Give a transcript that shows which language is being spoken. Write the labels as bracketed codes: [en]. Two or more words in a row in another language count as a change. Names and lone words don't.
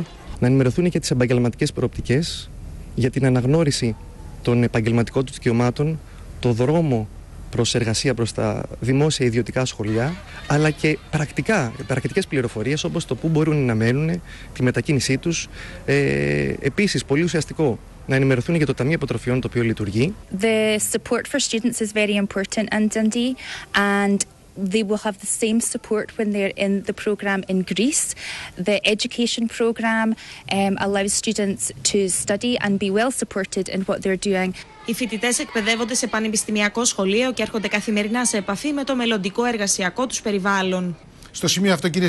[el] Να ενημερωθούν και τις επαγγελματικές προοπτικές για την αναγνώριση των επαγγελματικών του δικαιωμάτων, το δρόμο προς εργασία προς τα δημόσια ιδιωτικά σχολεία, αλλά και πρακτικές πληροφορίες όπως το πού μπορούν να μένουν, τη μετακίνησή τους. Επίσης, πολύ ουσιαστικό, να ενημερωθούν για το Ταμείο Υποτροφιών το οποίο λειτουργεί. [en] The support for students is very important in Dundee and they will have the same support when they're in the program in Greece. The education program allows students to study and be well supported in what they're doing. [el] Οι φοιτητές εκπαιδεύονται σε πανεπιστημιακό σχολείο και έρχονται καθημερινά σε επαφή με το μελλοντικό εργασιακό τους περιβάλλον. Στο σημείο αυτό, κύριε